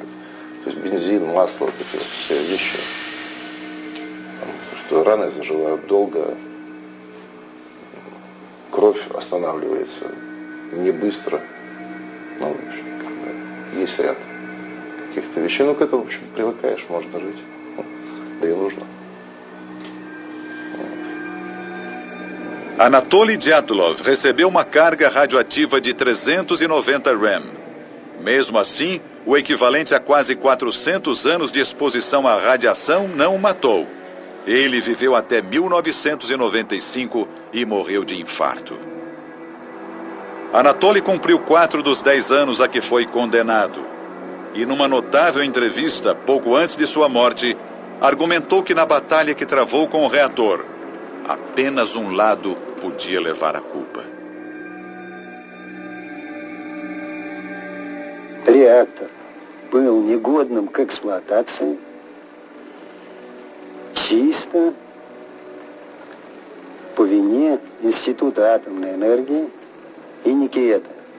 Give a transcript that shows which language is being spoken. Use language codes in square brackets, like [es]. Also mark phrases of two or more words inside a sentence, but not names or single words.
[ru] То есть бензин, масло, вот эти вот все вещи. Там, что раны заживают долго, кровь останавливается не быстро. Ну, в общем, как бы, есть ряд каких-то вещей. Ну, к этому, в общем, привыкаешь, можно жить. Да и нужно. [pt] Anatoly Dyatlov recebeu uma carga radioativa de 390 rem. Mesmo assim, o equivalente a quase 400 anos de exposição à radiação não o matou. Ele viveu até 1995 e morreu de infarto. Anatoly cumpriu 4 dos 10 anos a que foi condenado. E numa notável entrevista, pouco antes de sua morte, argumentou que na batalha que travou com o reator, apenas um lado podia levar a culpa. [ru] Реактор был негодным к эксплуатации чисто по вине Института атомной энергии и Никиета.